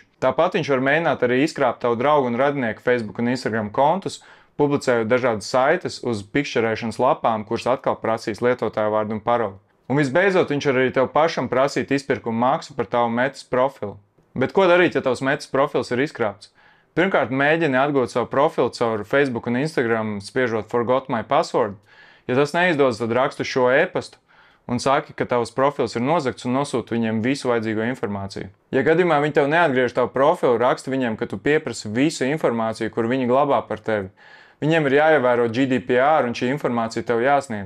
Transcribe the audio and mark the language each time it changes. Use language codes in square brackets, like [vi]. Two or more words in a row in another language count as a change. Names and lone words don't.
[lv] Tāpat viņš var mēģināt arī izkrāpt tavu draugu un radinieku Facebook un Instagram kontus, publicējot dažādas saites uz pikšķerēšanas lapām, kuras atkal prasīs lietotāju vārdu un paroli. Un visbeidzot, viņš var arī tev pašam prasīt izpirkumu maksu par tavu metas profilu. Bet ko darīt, ja tavs metas profils ir izkrāpts? Pirmkārt, mēģini atgūt savu profilu caur Facebook un Instagram, spiežot [en] Forgot my password. [lv] Ja tas neizdodas, tad rakstu šo e-pastu un saki, ka tavs profils ir nozagts un nosūti viņiem visu vajadzīgo informāciju. Ja gadījumā viņi tev neatgriež tavu profilu, raksti viņiem, ka tu pieprasi visu informāciju, kur viņi glabā par tevi. Viņiem ir jāievēro GDPR un šī informācija tev jāsniedz.